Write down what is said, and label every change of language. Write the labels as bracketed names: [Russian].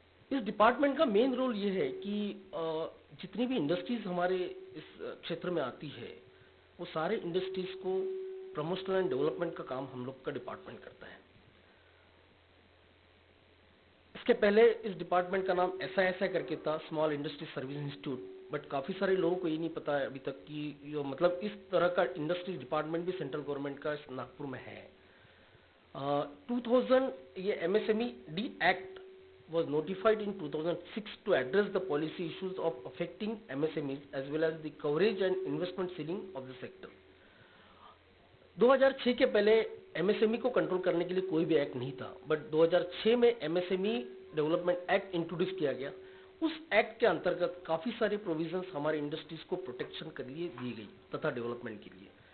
[Hindi] इस डिपार्टमेंट का main role ये है कि जितनी भी इंडस्ट्रीज हमारे इस क्षेत्र में आती है वो सारे इंडस्ट्रीज को प्रमोशन एंड डेवलपमेंट का काम हम लोग का डिपार्टमेंट करता है. इसके पहले इस डिपार्टमेंट का नाम SISI करके था, small industry service institute. But काफ़ी सारे लोगों को ये नहीं पता है अभी तक कि जो मतलब इस तरह का इंडस्ट्री डिपार्टमेंट भी सेंट्रल गवर्नमेंट का नागपुर में है. [English] 2000 ये MSME D Act was notified in 2006 to address the policy issues of affecting MSMEs as well as the coverage and investment ceiling of the sector. [Hindi] 2006 के पहले MSME को कंट्रोल करने के लिए कोई भी एक्ट नहीं था. बट 2006 में MSME डेवलपमेंट एक्ट इंट्रोड्यूस किया गया. उस एक्ट के अंतर्गत काफ़ी सारे प्रोविजंस हमारे इंडस्ट्रीज को प्रोटेक्शन के लिए दी गई तथा डेवलपमेंट के लिए.